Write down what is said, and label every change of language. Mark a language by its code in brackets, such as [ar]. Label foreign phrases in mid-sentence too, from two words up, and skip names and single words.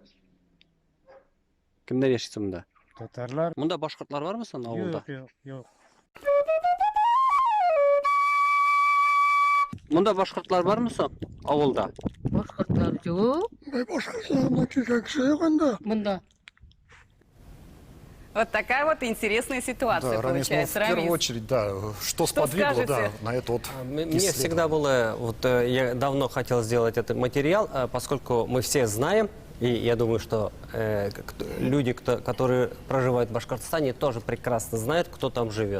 [tt] Кемнәр яши соң монда? Татарлар. Монда башкортлар бармы соң авылда? Юк. Монда башкортлар бармы соң авылда? Башкортлар жоқ. Башкортстанда кеше юк анда. Мында. [ru] Вот такая вот интересная ситуация Да, Рамис, ну, в получается. первую Рамис. очередь, да, что сподвигло, да, скажете? на это вот Мне исследование? всегда было, вот я давно хотел сделать этот материал, поскольку мы все знаем, и я думаю, что люди, которые проживают в Башкортостане, тоже прекрасно знают, кто там живет.